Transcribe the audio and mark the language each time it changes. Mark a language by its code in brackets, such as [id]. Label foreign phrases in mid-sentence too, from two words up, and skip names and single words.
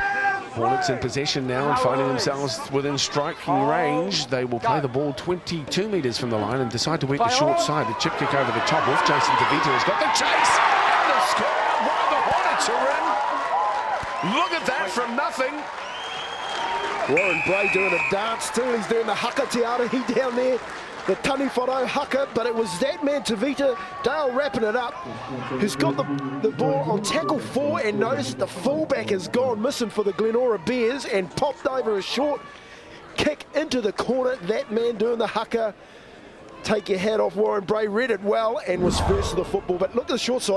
[en] Hornets in possession now and finding themselves within striking range. They will play the ball 22 metres from the line and decide to work the short side. The chip kick over the top off. Jason Tavita has got the chase and the score. Wow, the Hornets are in. Look at that from nothing. Warren Bray doing a dance too. He's doing the haka te arahi down there. The tani wharo haka, but it was that man Tavita, Dale wrapping it up, who's got the ball on tackle 4, and notice the fullback has gone missing for the Glenora Bears and popped over a short kick into the corner. That man doing the haka. Take your hat off, Warren Bray, read it well and was first to the football. But look at the short side.